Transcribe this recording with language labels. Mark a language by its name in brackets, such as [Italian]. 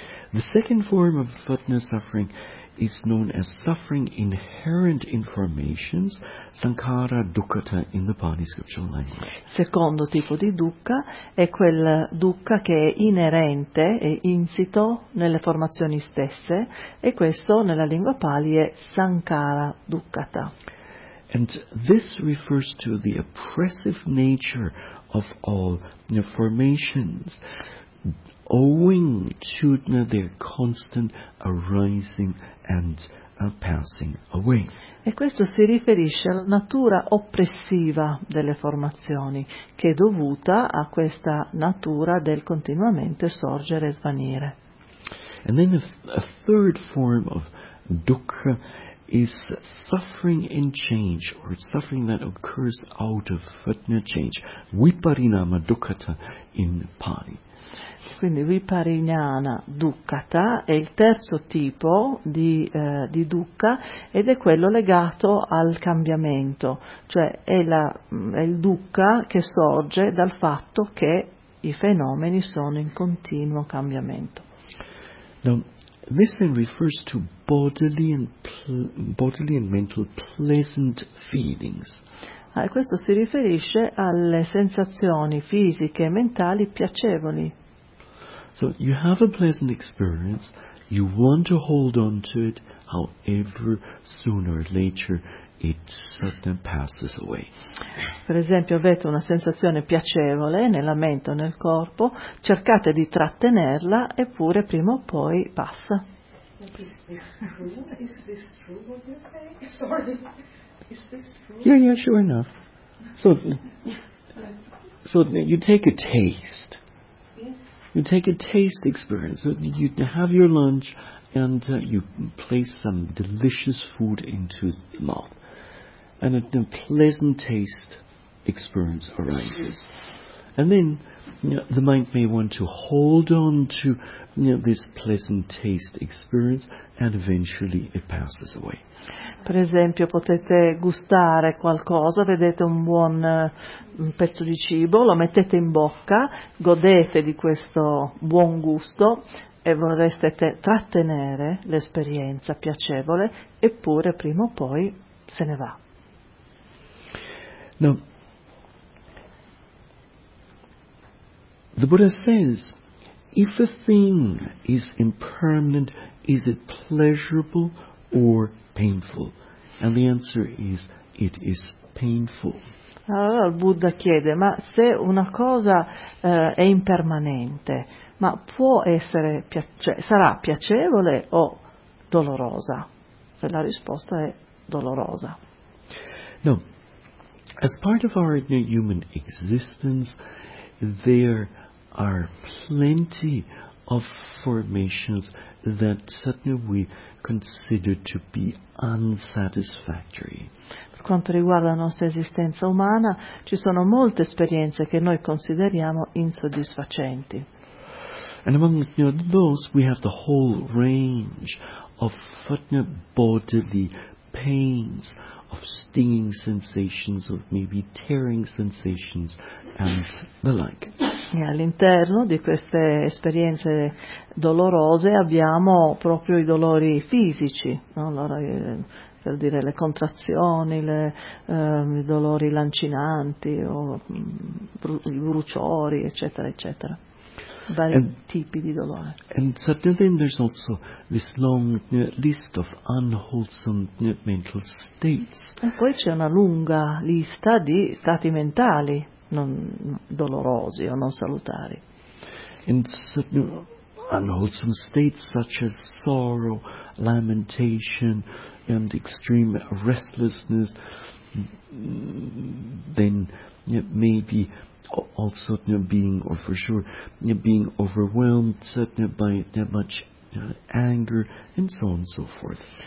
[English] The second form of Vatna suffering is known as suffering inherent informations, Sankhara Dukkata in the Pali scriptural language. [Italian] Secondo tipo di dukkha è quel dukkha che è inerente e insito nelle formazioni stesse, e questo nella lingua Pali è Sankhara Dukkata. [English] And this refers to the oppressive nature of all formations owing to their constant arising and passing away. [Italian] E questo si riferisce alla natura oppressiva delle formazioni, che è dovuta a questa natura del continuamente sorgere e svanire. [English] And then a third form of dukkha is suffering in change, or suffering that occurs out of fatna change, viparinama dukkata in Pali. [Italian] Quindi viparinana dukkata è il terzo tipo di dukkha, ed è quello legato al cambiamento, cioè è il dukkha che sorge dal fatto che i fenomeni sono in continuo cambiamento. [English] Now, this then refers to bodily and mental pleasant feelings. [Italian] Questo si riferisce alle sensazioni fisiche e mentali piacevoli. [English] So you have a pleasant experience, you want to hold on to it, however sooner or later it certainly passes away. [Italian] Per esempio, avete una sensazione piacevole nella mente o nel corpo, cercate di trattenerla, eppure prima o poi passa. [English] Is this true? What you say? Sorry. Is this true? Yeah, sure enough. So you take a taste. Yes. You take a taste experience. So you have your lunch, and you place some delicious food into the mouth, and a pleasant taste experience arises, and then the mind may want to hold on to this pleasant taste experience, and eventually it passes away. [Italian] Per esempio, potete gustare qualcosa, vedete un buon pezzo di cibo, lo mettete in bocca, godete di questo buon gusto e vorreste trattenere l'esperienza piacevole, eppure prima o poi se ne va. [English] Now, the Buddha says, if a thing is impermanent, is it pleasurable or painful? And the answer is, it is painful. [Italian] Allora il Buddha chiede, ma se una cosa è impermanente, ma può essere, sarà piacevole o dolorosa? E la risposta è dolorosa. No. [English] As part of our human existence, there are plenty of formations that suddenly we consider to be unsatisfactory. [Italian] Per quanto riguarda la nostra esistenza umana, ci sono molte esperienze che noi consideriamo insoddisfacenti. [English] And among those, we have the whole range of bodily pains, of stinging sensations, of maybe tearing sensations, and the like. [Italian] E all'interno di queste esperienze dolorose abbiamo proprio i dolori fisici, no? Allora, per dire le contrazioni, i dolori lancinanti, o i bruciori, eccetera, eccetera. Vari tipi di dolore. [English] And certainly there's also this long list of unwholesome mental states. [Italian] E poi c'è una lunga lista di stati mentali non dolorosi o non salutari. [English] In certain unwholesome states such as sorrow, lamentation and extreme restlessness, then maybe also being, or for sure being overwhelmed by that much anger and so on and so forth.